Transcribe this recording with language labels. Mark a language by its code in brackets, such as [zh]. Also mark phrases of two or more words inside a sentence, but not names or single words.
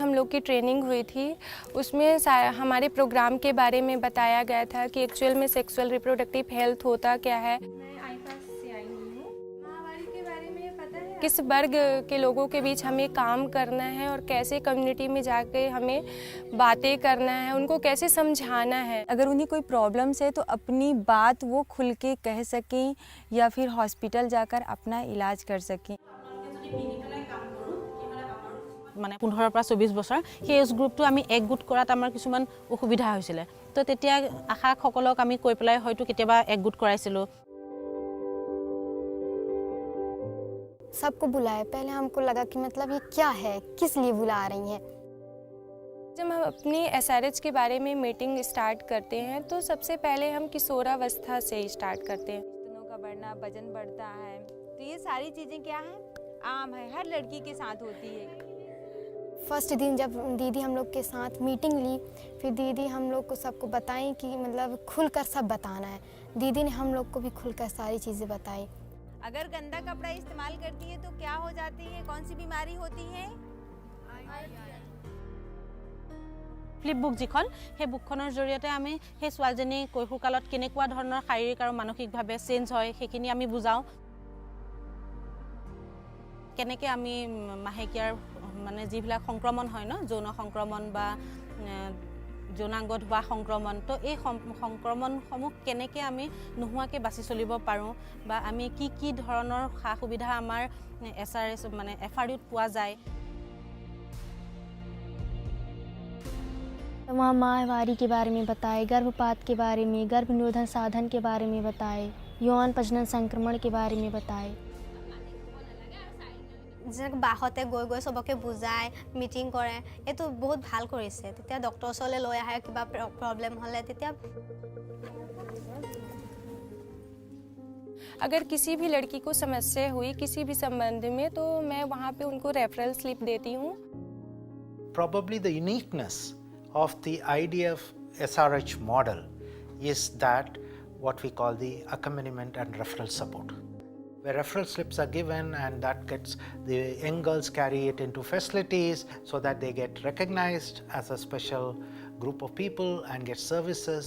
[hi] हम लोग की ट्रेनिंग हुई थी, उसमें हमारे प्रोग्राम के बारे में बताया गया था कि एक्चुअल में [en] sexual reproductive health [hi] होता क्या है, किस वर्ग के लोगों के बीच हमें काम करना है और कैसे कम्युनिटी में जाके हमें बातें करना है, उनको कैसे समझाना है। अगर उन्हें कोई प्रॉब्लम्स है तो अपनी बात वो खुल के कह सकें या फिर हॉस्पिटल जाकर अपना इलाज कर सकें। [as] মানে 15 পৰা 24 বছৰ সেই [en] age group [as] আমি একগোট কৰাত আমাৰ কিছুমান অসুবিধা হৈছিল। তো তেতিয়া আশাসকলক আমি কৈ পেলাই হয়তো কেতিয়াবা একগোট কৰাইছিলো। [hi] सबको बुलाए, पहले हमको लगा कि मतलब ये क्या है, किस लिए बुला रही हैं। जब हम अपनी SRH के बारे में [en] meeting start [hi] करते हैं तो सबसे पहले हम किशोरावस्था से स्टार्ट करते हैं। स्तनों का बढ़ना, वजन बढ़ता है, तो ये सारी चीज़ें क्या हैं, आम है, हर लड़की के साथ होती है। फर्स्ट दिन जब दीदी हम लोग के साथ मीटिंग ली, फिर दीदी हम लोग को सबको बताई कि मतलब खुलकर सब बताना है। दीदी ने हम लोग को भी खुलकर सारी चीज़ें बताई। अगर गंदा कपड़ा इस्तेमाल करती है तो क्या हो जाती है, कौन सी बीमारी होती है? [en] flip book [as] যিখন, সেই বুকখনৰ জৰিয়তে আমি সেই ছোৱালীজনী কৈশোৰকালত কেনেকুৱা ধৰণৰ শাৰীৰিক আৰু মানসিকভাৱে চেঞ্জ হয় সেইখিনি আমি বুজাওঁ। কেনেকৈ আমি মাহেকীয়াৰ মানে যিবিলাক সংক্ৰমণ হয় ন, যৌন সংক্ৰমণ বা যৌনাংগত হোৱা সংক্ৰমণ, তো এই সংক্ৰমণসমূহ কেনেকৈ আমি নোহোৱাকৈ বাছি চলিব পাৰোঁ বা আমি কি কি ধৰণৰ সা সুবিধা আমাৰ SRH মানে FRUত পোৱা যায়। [hi] वहाँ माहवारी के बारे में बताए, गर्भपात के बारे में, गर्भ निरोधन साधन के बारे में बताए, यौन प्रजनन संक्रमण के बारे में बताए। [as] যেনেকৈ বাহঁতে গৈ গৈ চবকে বুজায় মিটিং কৰে এইটো বহুত ভাল কৰিছে তেতিয়া ডক্টৰ ওচৰলৈ লৈ আহে কিবা প্ৰব্লেম হ'লে তেতিয়া [hi] अगर किसी भी लड़की को समस्या हुई किसी भी संबंध में तो मैं वहाँ पे उनको [en] referral slip [hi] देती हूँ. [en] Probably the uniqueness of the IDF SRH model is that what we call the accompaniment and referral support, where referral slips are given and that gets the young girls carry it into facilities so that they get recognized as a special group of people and get services.